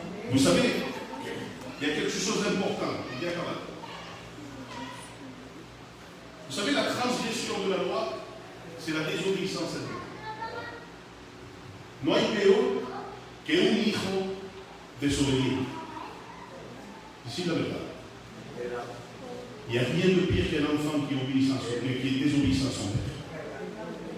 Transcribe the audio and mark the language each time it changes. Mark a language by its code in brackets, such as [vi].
[fr] Vous savez, il y a quelque chose d'important. Bien quand même. Vous savez, la transgression de la loi, c'est la désobéissance à Dieu. [es] No hay peor que un hijo desobediente. [fr] C'est [es] la verdad. [fr] Il n'y a rien de pire qu'un enfant qui est désobéissant à son père.